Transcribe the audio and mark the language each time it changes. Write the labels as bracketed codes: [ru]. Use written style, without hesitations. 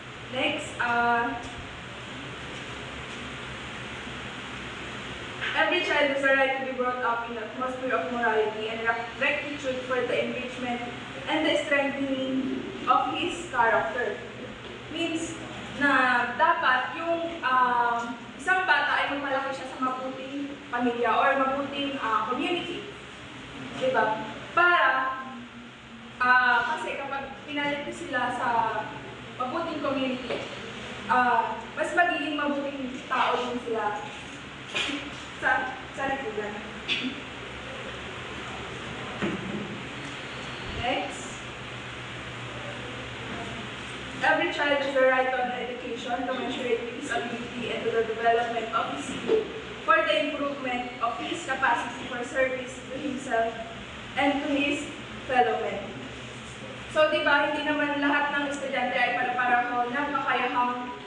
[en] Next, every child has the right to be brought up in an atmosphere of morality and rectitude for the enrichment and the strengthening of his character. [tl] Means na dapat yung isang bata ay magmalaki siya sa mabuting pamilya or mabuting community. Diba? Para, kasi kapag pinalit sila sa mabuting community, mas magiging mabuting tao din sila sa lipunan. [en] Next. Every child has the right to an education commensurate with his ability and to the development of his skill for the improvement of his capacity for service to himself and to his fellow men. [tl] So, di ba, hindi naman lahat ng estudyante ay para-pareho ng kakayahan.